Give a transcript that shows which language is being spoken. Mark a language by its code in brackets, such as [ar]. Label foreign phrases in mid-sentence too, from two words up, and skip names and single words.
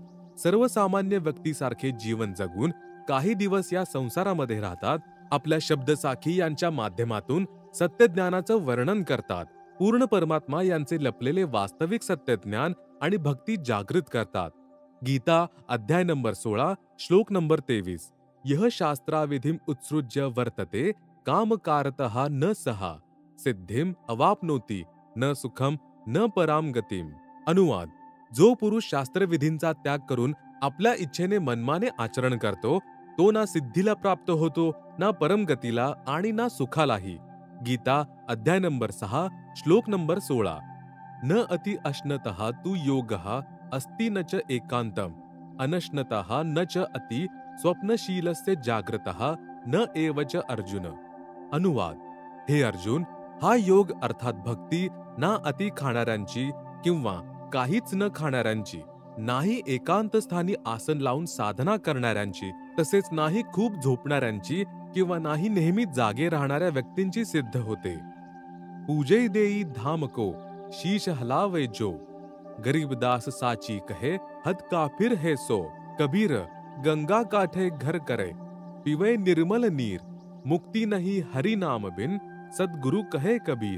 [mr] सर्वसामान्य व्यक्तीसारखे जीवन जगून काही दिवस या संसारामध्ये राहतात. आपल्या शब्दसाखी यांच्या माध्यमातून सत्यज्ञानाचं वर्णन करतात. पूर्ण परमात्मा यांचे लपलेले वास्तविक सत्यज्ञान आणि भक्ती जागृत करतात. गीता अध्याय नंबर 16 श्लोक नंबर 23. [sa] यह शास्त्राविधिम उत्सृज्य वर्तते कामकारतः न सहा सिद्धिम अवाप्नोति न सुखम न पराम गतिम. [mr] अनुवाद. जो पुरुष शास्त्रविधींचा त्याग करून आपल्या इच्छेने मनमाने आचरण करतो तो ना सिद्धीला प्राप्त होतो, ना परमगतीला आणि ना सुखालाही. गीता अध्याय नंबर 6 श्लोक नंबर 16. [sa] न अति अश्नतः तु योगः अस्ति न च एकांतम अनश्नतः न च अति स्वप्नशीलस्य जागृतः न एव च अर्जुन. [mr] अनुवाद. हे अर्जुन, हा योग अर्थात भक्ती ना अति खाणाऱ्यांची किंवा काहीच न खाणाऱ्यांची, नाही एकांत स्थानी आसन लावून साधना करणाऱ्यांची, तसेच नाही खूप झोपणाऱ्यांची किंवा नाही नेहमी जागे राहणाऱ्या व्यक्तींची सिद्ध होते. [hi] पूजे देई धाम को शीश हलावे जो गरीबदास साची कहे हद काफिर है सो. कबीर गंगा काठे घर करे पीवे निर्मल नीर मुक्ति नहीं हरि नाम बिन सदगुरु कहे कबीर.